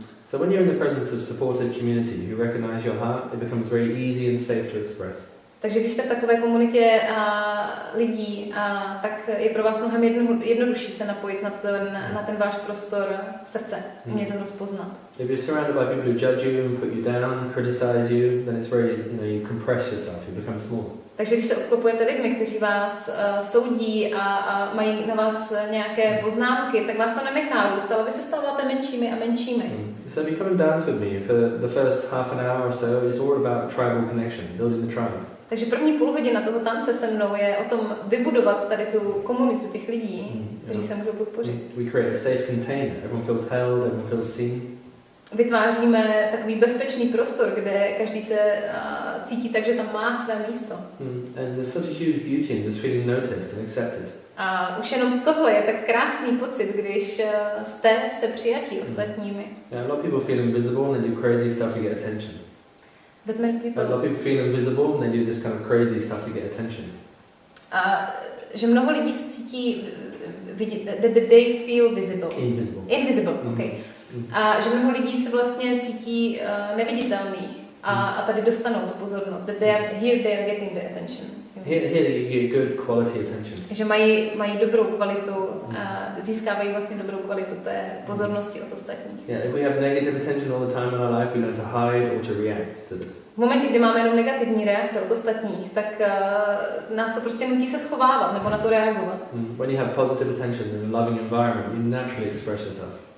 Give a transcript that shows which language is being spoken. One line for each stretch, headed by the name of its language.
English: So when you're in the presence of supported community who recognize your heart, it becomes very easy and safe to express.
Czech: Takže když jste v takové komunitě lidí, tak je pro vás mnohem jednodušší se napojit na ten váš prostor srdce, umět ho rozpoznat.
English: If you're surrounded by people who judge you and put you down, criticize you, then it's very, you compress yourself, you become small.
Czech: Takže když se obklopujete lidmi, kteří vás soudí a mají na vás nějaké poznámky, tak vás to nenechá růst, ale vy se stáváte menšími a menšími.
English: So if you come and dance with me for the first half an hour or so, it's all about tribal connection, building the tribe.
Czech: Takže první půl hodina toho tance se mnou je o tom vybudovat tady tu komunitu těch lidí, kteří se můžou podpořit.
English: We create a safe container. Everyone feels held, everyone feels seen.
Czech: Vytváříme takový bezpečný prostor, kde každý se cítí tak, že tam má své místo.
English: And there's such a huge beauty in just feeling noticed and accepted.
Czech: A už jenom tohle je tak krásný pocit, když jste přijatí ostatními.
English: Yeah, a lot of people feel invisible and they do crazy stuff to get attention. A lot of people feel invisible and they do this kind of crazy stuff to get attention.
Czech: A že mnoho lidí se cítí,
English: they feel visible. Invisible, okay.
Czech: A že mnoho lidí se vlastně cítí neviditelných a tady dostanou tu pozornost.
English: That they are getting the attention. Here you get good quality attention.
Czech: Že mají dobrou kvalitu a získávají vlastně dobrou kvalitu té pozornosti od ostatních.
English: Yeah, if we have negative attention all the time in our life, we learn to hide or to react to this.
Czech: V momentě, kdy máme jenom negativní reakce od ostatních, tak nás to prostě nutí se schovávat nebo na to reagovat.
English: When you have positive attention in a loving environment, you naturally express yourself.